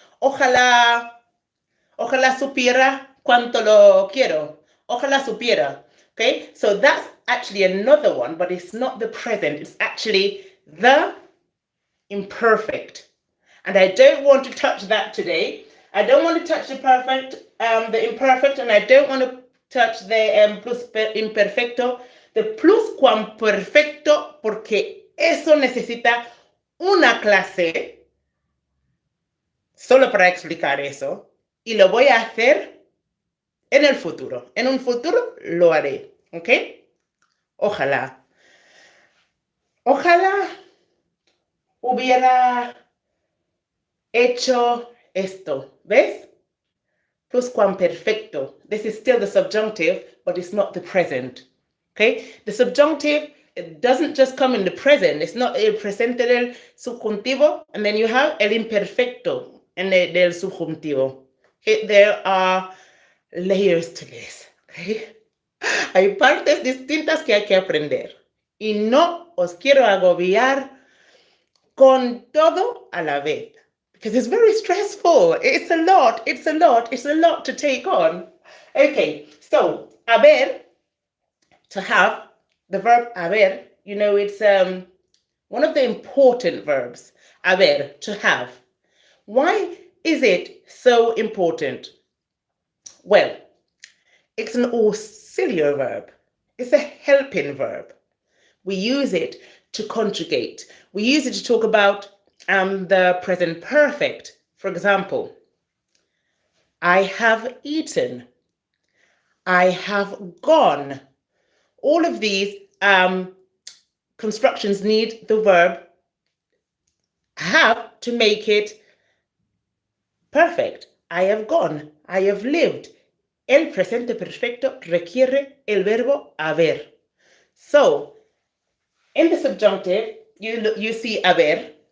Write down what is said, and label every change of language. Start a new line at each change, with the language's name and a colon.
Spanish: Ojalá supiera cuánto lo quiero. Ojalá supiera.
English: Okay, so that's actually another one, but it's not the present. It's actually the imperfect. And I don't want to touch that today. I don't want to touch the imperfect, and I don't want to touch the plus imperfecto, the pluscuamperfecto,
Spanish: porque eso necesita una clase solo para explicar eso, y lo voy a hacer en el futuro. En un futuro lo haré, ¿ok? Ojalá hubiera hecho esto, ¿ves? Pluscuamperfecto.
English: This is still the subjunctive, but it's not the present. Okay? The subjunctive, it doesn't just come in the present. It's not el presente del subjuntivo, and then you have el imperfecto del subjuntivo. Okay? There are layers to this. Okay?
Spanish: Hay partes distintas que hay que aprender. Y no os quiero agobiar con todo a la vez.
English: Because it's very stressful. It's a lot to take on. Okay, so, haber, to have, the verb haber, it's one of the important verbs. Haber, to have. Why is it so important? Well, it's an auxiliary verb. It's a helping verb. We use it to conjugate. We use it to talk about the present perfect. For example, I have eaten. I have gone. All of these constructions need the verb have to make it perfect. I have gone. I have lived.
Spanish: El presente perfecto requiere el verbo haber.
English: So, in the subjunctive, you see haber.